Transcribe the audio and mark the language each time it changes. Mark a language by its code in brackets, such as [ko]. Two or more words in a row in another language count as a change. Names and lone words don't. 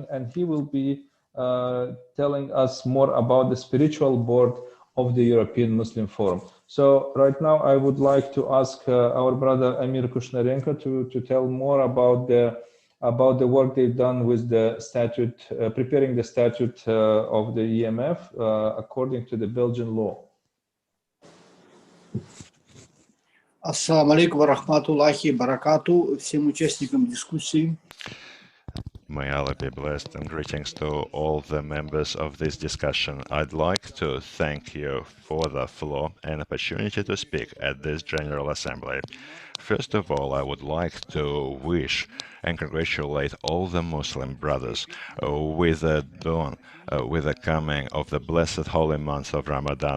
[en] And he will be telling us more about the spiritual board of the European Muslim Forum. So right now I would like to ask our brother Emir Kushnarenko to tell more about the work they've done with the statute, preparing the statute of the EMF according to the Belgian law. [ar] السلام عليكم ورحمة الله بركاته [ru] всем участникам дискуссии. [en] May Allah be blessed, and greetings to all the members of this discussion. I'd like to thank you for the floor and opportunity to speak at this General Assembly. First of all, I would like to wish and congratulate all the Muslim brothers with the dawn, with the coming of the blessed holy month of Ramadan.